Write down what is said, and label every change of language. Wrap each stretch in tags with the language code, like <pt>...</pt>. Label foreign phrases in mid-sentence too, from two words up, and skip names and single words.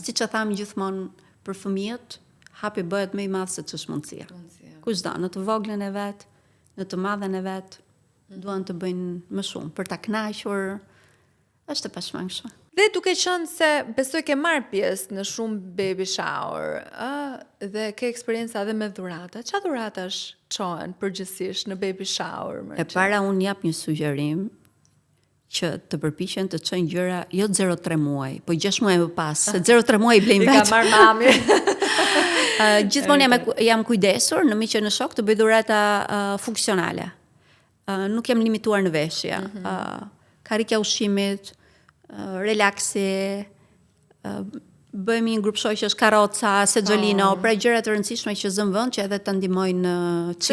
<sq>Siç e tham gjithmonë për fëmijët, hapi bëhet më i madh se ç'është mundësia. Kushdo, në të voglën e vet, në të madhen e vet, duan të bëjnë më shumë për ta kënaqur. Është e pashmangshme. Dhe duke qenë se besoj ke marrë pjesë në shumë</sq> <en>baby shower,</en> <sq>dhe ke eksperjenca edhe me dhurata. Çfarë dhuratash çohen përgjithsisht në</sq> <en>baby shower?</en> <sq>E para unë jap një sugjerim që të përpiqen të çojnë gjëra jo 0-3 muaj, po 6 muaj më pas, se 0-3 muaj i blejnë vetë. I ka marrë mami. Gjithmonë jam kujdesur në miq që në shok të bëj dhurata funksionale. Nuk jam limituar në veshje. Karrika ushqimit, relaksi, bëjmë një grup shoqësh, karroca, sexolino, pra gjëra të rëndësishme që zën vend që edhe ta ndihmojnë çiftin.</sq>